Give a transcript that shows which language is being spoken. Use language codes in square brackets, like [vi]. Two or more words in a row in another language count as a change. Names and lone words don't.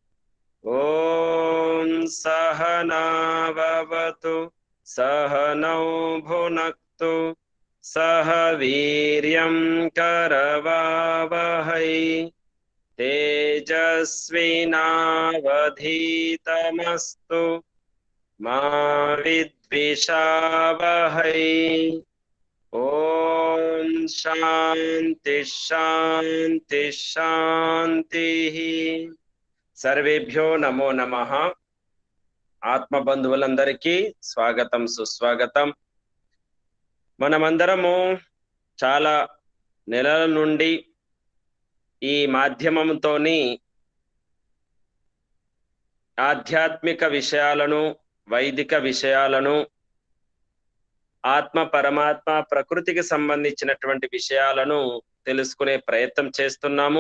[sa] ॐ सहनाववतु सहनौ भुनक्तु सह वीर्यं करवावहै तेजस्विनावधीतमस्तु मा विद्विषावहै। ॐ शान्ति शान्ति शान्तिः। सर्वेभ्यो नमो नमः। [te] ఆత్మ బంధువులందరికీ స్వాగతం సుస్వాగతం। మనమందరము చాలా నెలల నుండి ఈ మాధ్యమంతోని ఆధ్యాత్మిక విషయాలను, వైదిక విషయాలను, ఆత్మ పరమాత్మ ప్రకృతికి సంబంధించినటువంటి విషయాలను తెలుసుకునే ప్రయత్నం చేస్తున్నాము।